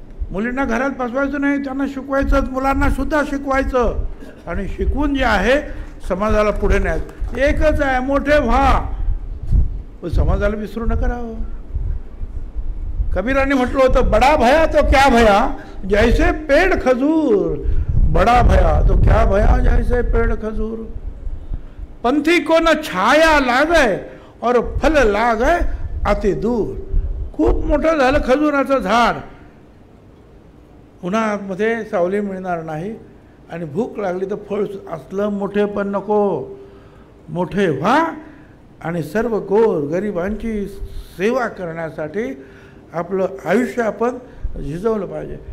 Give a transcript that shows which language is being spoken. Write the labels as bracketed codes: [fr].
[mr] मुलींना घरात बसवायचं नाही, त्यांना शिकवायचं, मुलांना सुद्धा शिकवायचं आणि शिकवून जे आहे समाजाला पुढे न्यायचं. एकच आहे मोठे व्हा पण समाजाला विसरू नका राव. कबीराने म्हटलं होतं [hi] बडा भया तो क्या भया जैसे पेड़ खजूर. बड़ा भया तो क्या भया जैसे पेड़ खजूर. पंथी को न छाया लागे और फल लागे अति दूर. [mr] खूप मोठं झालं खजुराचं झाड, उन्हामध्ये सावली मिळणार नाही आणि भूक लागली तर फळ असलं मोठे पण नको. मोठे व्हा आणि सर्व गोर गरिबांची सेवा करण्यासाठी आपलं आयुष्य आपण झिजवलं पाहिजे.